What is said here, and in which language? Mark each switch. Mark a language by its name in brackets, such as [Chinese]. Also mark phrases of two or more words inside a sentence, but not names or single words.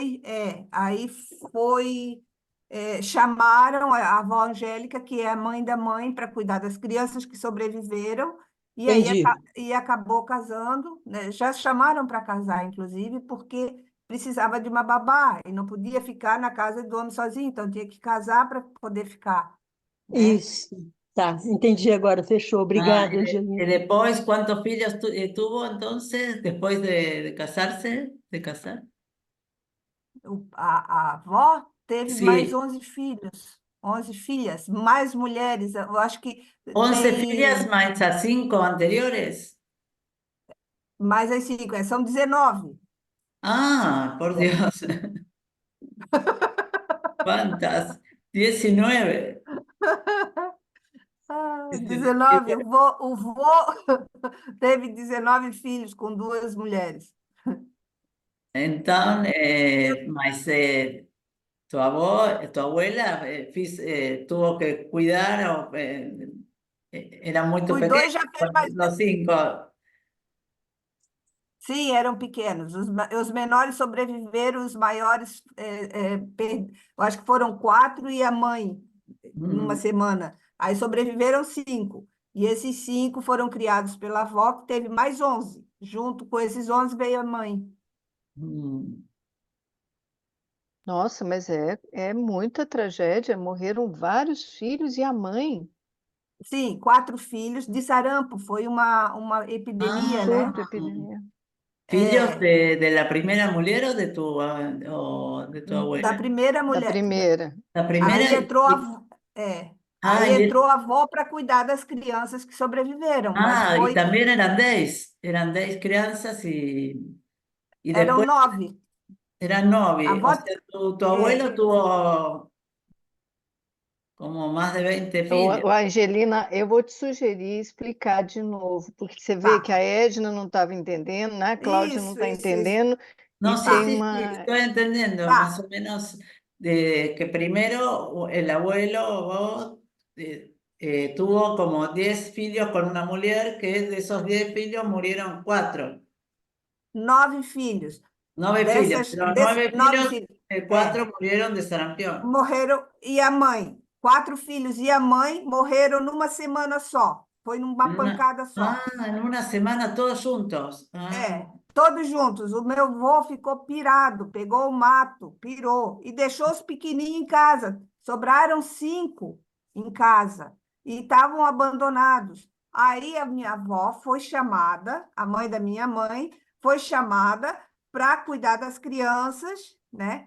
[Portuguese] chamaram a avó Angélica, que é a mãe da mãe, para cuidar das crianças que sobreviveram, e aí entendi. acabou casando, né? Já chamaram para casar, inclusive, porque precisava de uma babá e não podia ficar na casa do homem sozinho, então tinha que casar para poder ficar, né? Isso. Tá, entendi agora. Fechou. Ah, Obrigada, [Spanish] y Angelina. después, ¿cuántos hijos tuvo entonces después de casarse, de casar? [Portuguese] A avó teve mais [Spanish] Sí, [Portuguese] 11 filhos, 11 filhas, mais mulheres. Eu acho que 11 filhas tem [Spanish] más a 5 anteriores. [Portuguese] mais as 5, são 19. [Spanish] Ah, por Dios, ¿cuántas? 19. 19. [Portuguese] O vô teve 19 filhos com 2 mulheres. [Spanish] Entonces, mas, tu abuela tuvo que cuidar, o, era muy [Portuguese] Cuidou [Spanish] pequeña, [Portuguese] e já fez mais. [Spanish] los 5. [Portuguese] Sim, eram pequenos. Os menores sobreviveram, os maiores, eu acho que foram quatro e a mãe, numa Mm, semana. Aí sobreviveram cinco. E esses cinco foram criados pela avó, que teve mais 11. Junto com esses 11 veio a mãe. mm. Nossa, mas é muita tragédia. Morreram vários filhos e a mãe. Sim, quatro filhos de sarampo. Foi uma epidemia, né? Surto, epidemia. ¿Filhos É, [Spanish] de la primera mujer o de tu [Portuguese] da [Spanish] abuela? [Portuguese] primeira Da mulher. primeira. [Spanish] La primera [Portuguese] Aí entrou a, [Spanish] y- [Portuguese] avó- é, ah, aí [Spanish] y, [Portuguese] entrou a avó para cuidar das crianças que sobreviveram, mas [Spanish] y [Portuguese] foi, [Spanish] también eran 10 crianças y [Portuguese] eram [Spanish] después [Portuguese] 9. [Spanish] eran [Portuguese] A [Spanish] 9. [Portuguese] avó, [Spanish] O sea, tu [Portuguese] é, [Spanish] abuelo tuvo como más de 20 filhos. [Portuguese] Angelina, eu vou te sugerir explicar de novo, porque você vê que tá. a Edna não estava entendendo, né? A Cláudia não está Isso. entendendo, e [Spanish] No, sí, [Portuguese] tem Tá, [Spanish] sí, sí, [Portuguese] uma. [Spanish] estoy entendiendo más [Portuguese] tá. [Spanish] o menos de que primero el abuelo vos, tuvo como 10 filhos con una mujer, que de esos 10 filhos murieron 4, [Portuguese] 9 filhos. [Spanish] 9 filhos, pero [Portuguese] Desses 9 nove filhos, filhos, [Spanish] 4 murieron de sarampión. [Portuguese] morreram. E a mãe? Quatro filhos e a mãe morreram numa semana só. Foi numa pancada só. [Spanish] En una semana todos juntos. [Portuguese] Todos juntos. O meu avô ficou pirado, pegou o mato, pirou e deixou os pequenininhos em casa. Sobraram 5 em casa e estavam abandonados. Aí a minha avó foi chamada, a mãe da minha mãe foi chamada para cuidar das crianças, né?